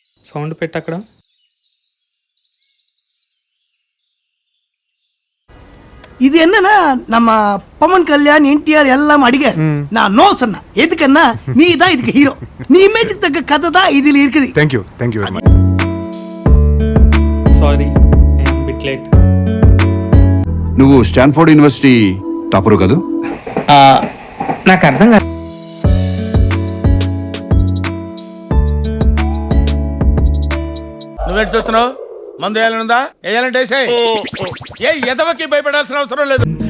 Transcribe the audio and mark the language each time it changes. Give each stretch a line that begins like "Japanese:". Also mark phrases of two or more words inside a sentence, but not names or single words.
Telugu: సౌండ్ పెట్టక్కడ.
Tamil: இது என்னன்னா நம்ம பவன் கல்யாண் என்டிஆர் எல்லாம் அடிகார். நான் நோ சொன்னா எதுக்குன்னா நீ தான் இதுக்கு ஹீரோ. நீ இமேஜுக்கு தக்க கதை தான் இதுல இருக்குது.
English: Thank you very much. Sorry, I'm bit late.
Telugu: నువ్వు స్టాన్ఫోర్డ్ యూనివర్సిటీ టాపరు కదా? నాకు అర్థం కాదు. నువ్వేంటి చూస్తున్నావు? మందు వేయాలనుందా? వేయాలంటే ఏ ఎదవకి భయపడాల్సిన అవసరం లేదు.